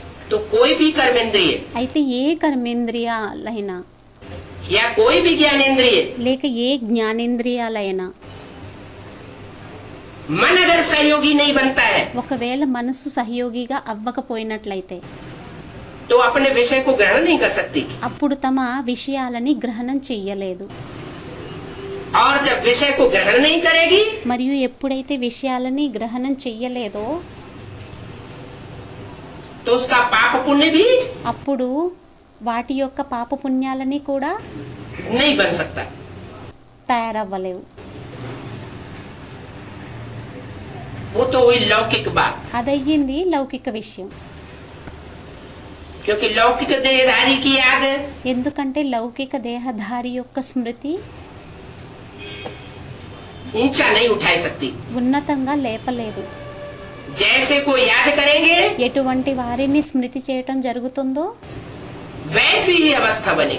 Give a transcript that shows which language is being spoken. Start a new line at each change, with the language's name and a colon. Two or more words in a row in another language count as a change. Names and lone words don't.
Hindi: तो कोई भी कर्मेंद्रिय
Telugu: అయితే ఏ కర్మేంద్రియాలైనా
Hindi: या कोई भी ज्ञानेंद्रिय,
Telugu: లేక ఏ జ్ఞానేంద్రియాలైనా
Hindi: मन अगर सहयोगी नहीं बनता है
Telugu: ఒకవేళ మనసు సహయోగిగా అవ్వకపోయినట్లయితే
Hindi: तो अपने विषय को ग्रहण नहीं कर सकती।
Telugu: అప్పుడు తమ విషయాలని గ్రహణం చెయ్యలేదు.
Hindi: और जब विषय को ग्रहण नहीं करेगी
Telugu: మరియు ఎప్పుడైతే విషయాలని గ్రహణం చెయ్యలేదో
Hindi: तो उसका पाप पुण्य भी
Telugu: అప్పుడు వాటి యొక్క పాప పుణ్యాలని కూడా
Hindi: नहीं बन सकता।
Telugu: తయారవ్వలేవు.
Hindi: वो तो हुई लौकिक बात,
Telugu: అదయ్యింది లౌకిక విషయం.
Hindi: क्योंकि लौकिक देहधारी की याद
Telugu: ఎందుకంటే లౌకిక దేహధారి యొక్క స్మృతి
Hindi: ऊंचा नहीं उठा सकती।
Telugu: ఉన్నతంగా లేపలేదు.
Hindi: जैसे को याद करेंगे
Telugu: ఎటువంటి వారిని స్మృతి చేయటం జరుగుతుందో
Hindi: वैसी ही अवस्था बनेगी।